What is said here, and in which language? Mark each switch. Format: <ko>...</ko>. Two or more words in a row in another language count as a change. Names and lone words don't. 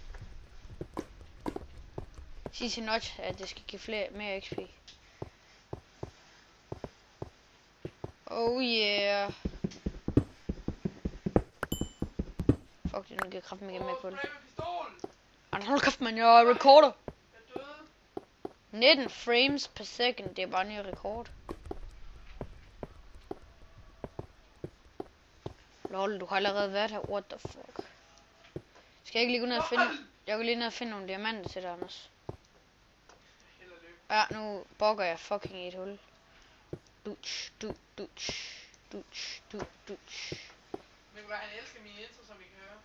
<da>Sig til Notch, at det skal give mere XP.</da> <en>Oh yeah.</en> <da>Fuck det, nu giver kraften igen med kul. Hold kæft, man, jeg recorder.</da> <en>19 frames per second,</en> <da>det er bare en ny rekord. Lol, du har allerede været her,</da> <en>what the fuck.</en> <da>Skal jeg ikke lige gå ned og finde... Jeg går lige ned og finde nogle diamanter til dig, Anders. Ja, nu bugger jeg fucking i et hul. Dutch. Men hvad, han elsker min intro, som I kan høre.</da>